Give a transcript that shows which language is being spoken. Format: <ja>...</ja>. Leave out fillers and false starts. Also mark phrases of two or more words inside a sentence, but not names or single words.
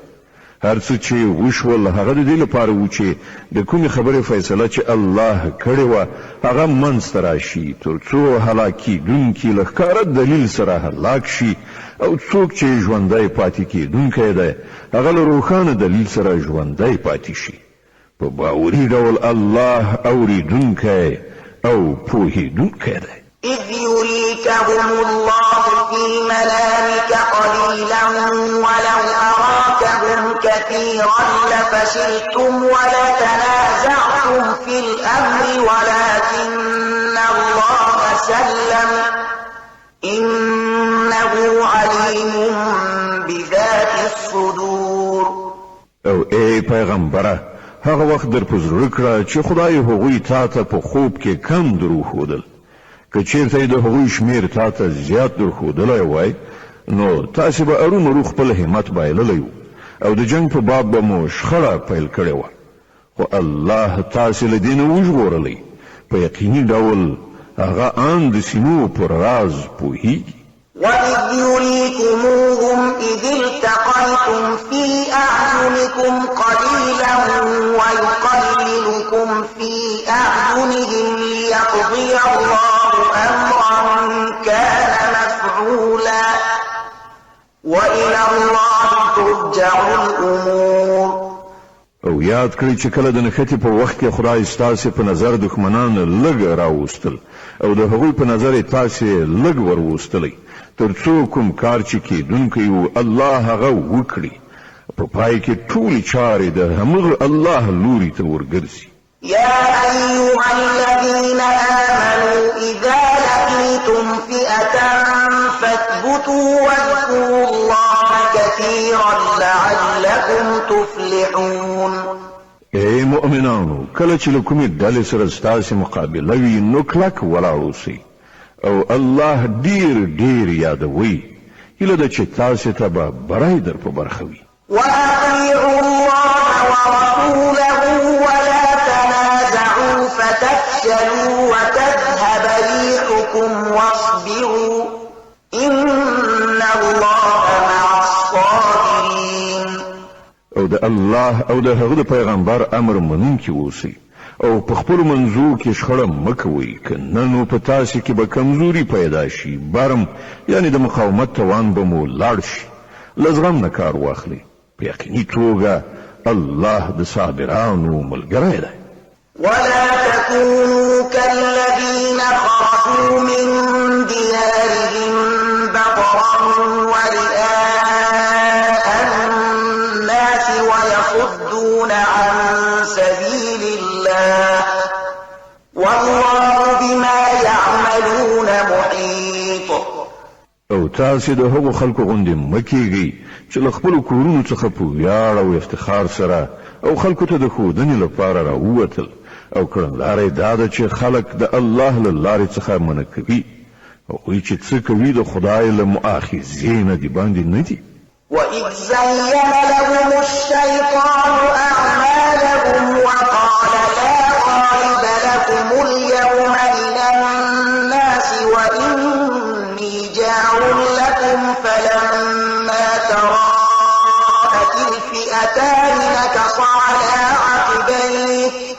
<ps>هر څه چې وشول هغه د دې لپاره و چې د کومې خبرې فیصله چې الله کړې وه هغه منځته راشي تر څو هلاکېدونکي له ښکاره دلیل سره هلاک شي او څوک چې ژوندی پاتې کېدونکی دی هغه له روښانه دلیل سره ژوندی پاتې شي. په باوري ډول الله اوریدونکی او پوهېدونکی دی.</ps> <ar>إذ يريكهم الله في منامك قليلا ولو أراكهم كثيرا لفشلتم ولتنازعتم في الأمر ولكن الله سلم إنه عليم بذات الصدور.</ar> <ps>او ای پیغمبره هغه وخت در په زړه کړه چې خدای هغوی تا ته په خوب کې کم دروښودل. که چیرته د هغوی شمیر تا ته زیات درښودلی وای نو تاسې به ارومرو خپل همت بایللی وو او د جنگ په باب به مو شخړه پیل کړې وه، خو الله تاسې له دې نه وژغورلی. په یقیني ډول هغه ان د سینو پر راز پوهیږي.</ps> <ar>وَإِذْ يُرِيكُمُوهُمْ إِذِ الْتَقَيْتُمْ فِي أَعْيُنِكُمْ قَلِيلًا وَيُقَلِّلُكُمْ فِي أَعْيُنِهِمْ لِيَقْضِيَ اللَّهُ أَمْرًا كَانَ مَفْعُولًا وَإِلَى اللَّهِ تُرْجَعُ الْأُمُورُ.</ar> <ps>او یاد کړئ چې کله د نښتې په وخت کې خدای ستاسې په نظر دښمنان لږ راوستل او د هغوی په نظر یې تاسې لږ وروستلی تر څو کوم کار چې کېدونکی و الله هغه وکړي. په پای کې ټولې چارې د همغه الله لوري ته ورګرځي.</ps> <ar>يا أيها الذين آمنوا إذا لقيتم فئة فاثبتوا واذكروا الله كثيرا لعلكم تفلحون.</ar> <ps>ای مؤمنانو کله چې له کومې ډلې سره ستاسې مقابله وي نو کلک ولاړ اوسئ او الله ډیر ډیر یادوي. هیله ده چې تاسې ته به بری در په برخه وي.</ps> <ar>وأطيعوا الله ورسوله ولا تنازعوا فتفشلوا وتذهب ريحكم واصبروا إن الله مع الصابرين.</ar> <ps>او د الله او د هغه د پیغمبر امر منونکي اوسئ او په خپل منځو کې شخړه مکوئ کنه نو په تاسو کې به کمزوري پیدا شي برم یعنی د مقاومت توان به مو لاړ شي لزغم نه کار واخلئ په یقیني توګه الله د صابرانو ملګری دی</ps> <ar>ولا تكونوا كالذين خرجوا من ديارهم بطرا ورئاء الناس ويصدون عن سبيل الله والله بما يعملون محيط</ar> <ps>او تاسو د هغو خلکو غوندې مکیږئ چې له خپلو کورونو څخه په ویاړ او افتخار سره او خلکو ته د ښودنې لپاره راووتل او کړنلاره دا ده چې خلک د الله له لارې څخه منع کوي او هغوی چې څه کوي د خدای له مؤاخذې نه د باندې نه دي</ps> <ar>وإذ زين لهم الشيطان أعمالهم وقال لا غالب لكم اليوم من الناس وإني جار لكم فلما تراءت الفئتان نكص على عقبيه</ar>